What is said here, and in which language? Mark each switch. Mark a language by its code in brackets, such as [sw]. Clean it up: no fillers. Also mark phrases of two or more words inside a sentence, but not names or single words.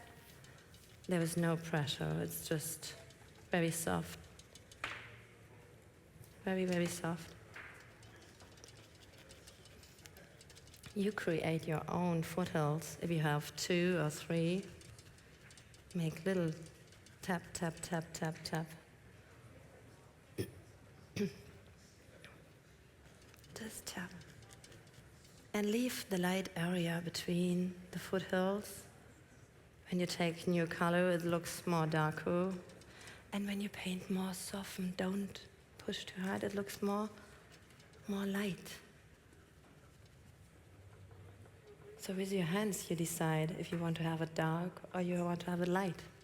[en] There is no pressure, it's just very soft. Very, very soft. You create your own foothills. If you have 2 or 3, make little tap, tap, tap, tap, tap. Just tap. And leave the light area between the foothills. When you take new color, it looks more darker. And when you paint more soften, don't push too hard, it looks more light. So with your hands, you decide if you want to have it dark or you want to have it light.